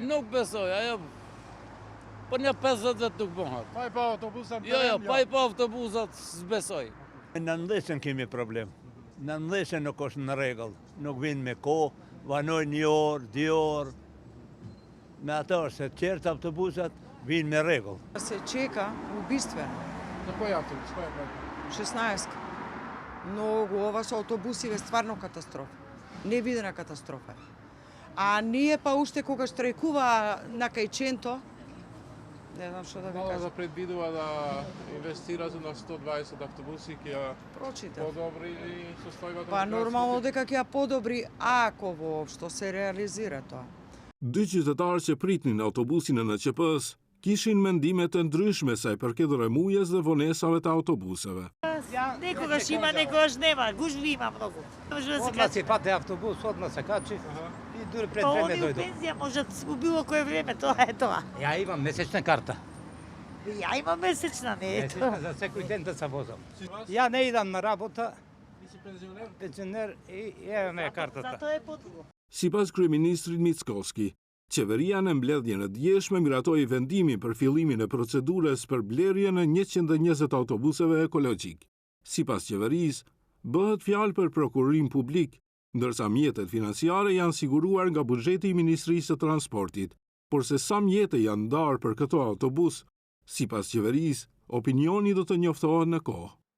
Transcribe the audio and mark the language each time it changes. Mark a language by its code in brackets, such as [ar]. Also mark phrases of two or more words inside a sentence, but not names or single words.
[sq] Nuk besoj, ajo për një 50 vetë nuk bëhat. Pa i pa autobusat? Jo, pa i pa autobusat s'besoj. Në ndeshën kemi problem. Në ndeshën nuk është në rregull. Nuk vinë me kohë, vanojnë 1 orë, 2 orë. Me ato është se qertë autobusat vinë me rregull. [sr] Se čeka убийствено. За koji autobus? Koji je 16. [mk] Но ова со автобусиве е стварно катастрофа. Невидена катастрофа. А ние па уште кога штрajkува на Кајченто, не знам што да ви Мало кажам. да предвидува да инвестирате на 120 автобуси, ќе Прочитав. подобри состојбата. Па нормално дека ќе ја подобри ако воопшто се реализира тоа. [sq] 2 qytetarë që pritnin autobusin e NQP-s kishin mendime të ndryshme sa i përket rremujes dhe vonesave të autobuseve. [mk] Некогаш има, некогаш нема. Гужви има многу. Одма се пате автобус, одма се качи и дури пред Па време [sr] они у [mk] дојдов. пензија можат у било кое време, тоа е тоа. Ја имам месечна карта. Ја имам месечна, не е тоа. Месечна за секој ден да се возам. Ја не идам на работа, [sr] Nisi penzioner? [mk] пензионер и имаме картата. Затоа е подруго. [sq] Sipas kryeministrit Mickoski, qeveria në mbledhjen e djeshme miratoi vendimin për fillimin e procedurës për blerjen e 120 autobuseve ekologjik. Sipas qeverisë, bëhet fjalë për prokurim publik, ndërsa mjetet financiare janë siguruar nga buxheti i Ministrisë së Transportit, por se sa mjete janë ndarë për këto autobus, sipas qeverisë, opinioni do të njoftohet në kohë.